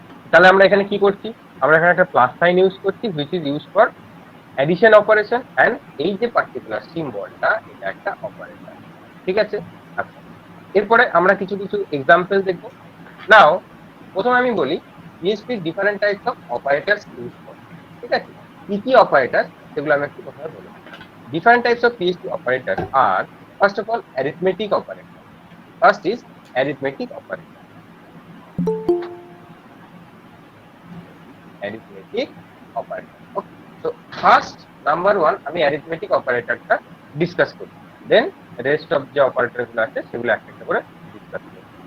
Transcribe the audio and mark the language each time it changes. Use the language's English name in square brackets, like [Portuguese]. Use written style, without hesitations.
[Bangla] তাহলে আমরা এখানে কি করছি, আমরা এখানে একটা প্লাস সাইন ইউজ করছি [English] which is used for addition operation, and [Bangla] এই যে পার্টিকুলার সিম্বলটা এটা একটা অপারেটর, ঠিক আছে? আচ্ছা, এরপরে আমরা কিছু কিছু এক্সাম্পল দেখব। নাও প্রথমে আমি বলি PHP different types of operators use করে, ঠিক আছে? কি কি অপারেটর সেগুলো আমি একটু প্রথমে বলি। [English] Different types of PHP operators are, first of all, arithmetic operator. First is arithmetic operator. Arithmetic operator. Okay. So first number one, [Bangla] আমি arithmetic operator টা ডিসকাস করি। [English] Then rest of [Bangla] যে অপারেটর গুলো আছে সেগুলো একটা একটা করে ডিসকাস করি।